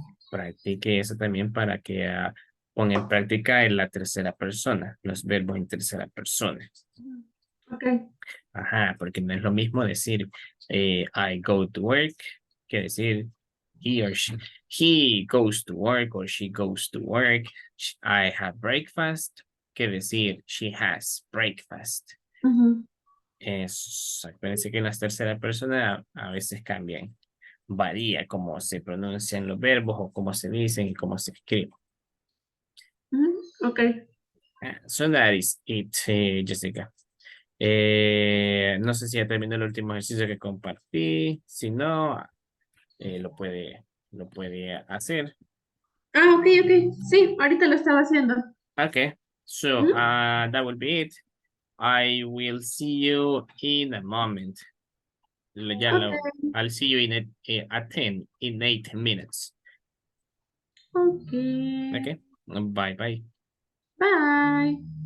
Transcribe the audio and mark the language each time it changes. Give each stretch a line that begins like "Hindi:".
Spanish: Practique eso también para que ponga en práctica en la tercera persona, los verbos en tercera persona.
English: Okay.
Spanish: Ajá, porque no es lo mismo decir
English: I go to work
Spanish: que decir
English: he or she. He goes to work or she goes to work. I have breakfast
Spanish: que decir
English: she has breakfast.
Spanish: Acuérdense que en la tercera persona a veces cambian. Varía cómo se pronuncian los verbos o cómo se dicen y cómo se escriben.
English: Okay. So that is it, Jessica.
Spanish: No sé si ya terminó el último ejercicio que compartí. Si no, lo puede hacer.
English: Okay.
Spanish: Sí, ahorita lo estaba haciendo.
English: Okay. So that will be it. I will see you in a moment. I'll see you at 10 in 8 minutes. Okay. Okay. Bye. Bye.